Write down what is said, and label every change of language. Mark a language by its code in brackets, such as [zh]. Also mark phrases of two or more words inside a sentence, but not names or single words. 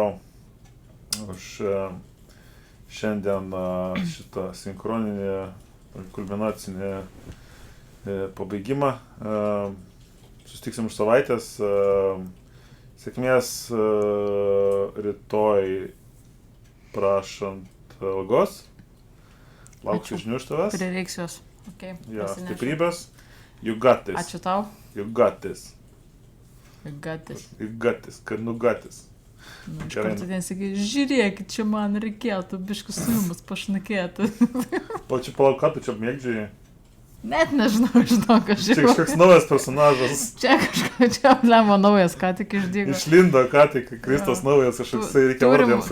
[lt] tau už šiandien šitą sinchroninį, kulminacinį pabaigimą. Susitiksim už savaitės. Sėkmės rytoj prašant algos. Lauksiu žinių iš tavęs. Prireiks jos. Okay, Ja, stiprybės. [en] You got this. [lt] Ačiū tau. [en] You got this. [lt] Gatis. [en] You got this. [lt] Kad nugatis. Iš karto ten sakai, žiūrėkit, čia man reikėtų biškų su jumis pašnekėti. O čia palauk, ką tu čia mėgdžiai? Net nežinau, žinok, aš Čia kažkoks naujas personažas. Čia kažko, čia Lemo naujas, ką tik išdygo. Išlindo, ką tik Kristos naujas, kažkoks reikia vardėms